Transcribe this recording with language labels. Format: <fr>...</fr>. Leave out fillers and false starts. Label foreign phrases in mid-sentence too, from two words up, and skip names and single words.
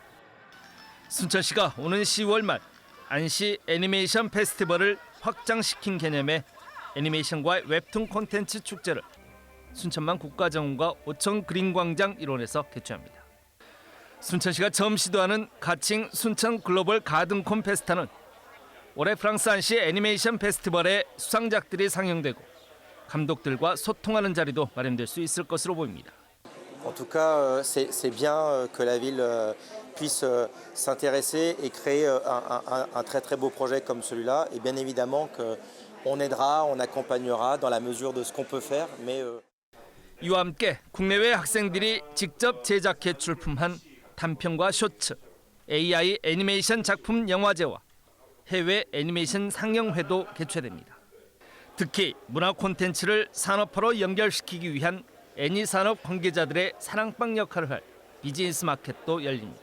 <ko>순천시가 오는 10월 말 안시 애니메이션 페스티벌을 확장시킨 개념의 애니메이션과 웹툰 콘텐츠 축제를 순천만 국가정원과 오천 그린광장 일원에서 개최합니다. 순천시가 처음 시도하는 가칭 순천 글로벌 가든콘 페스타는 올해 프랑스 안시 애니메이션 페스티벌에 수상작들이 상영되고 감독들과 소통하는 자리도 마련될 수 있을 것으로 보입니다.</ko> <fr>En tout cas, c'est bien que la ville puisse s'intéresser et créer un très beau projet comme celui-là. Et bien évidemment qu'on aidera, on accompagnera dans la mesure de ce qu'on peut faire. Mais</fr> <ko>이와 함께 국내외 학생들이 직접 제작해 출품한 단편과 쇼츠, AI 애니메이션 작품 영화제와 해외 애니메이션 상영회도 개최됩니다. 특히 문화 콘텐츠를 산업화로 연결시키기 위한 애니 산업 관계자들의 사랑방 역할을 할 비즈니스 마켓도 열립니다.</ko>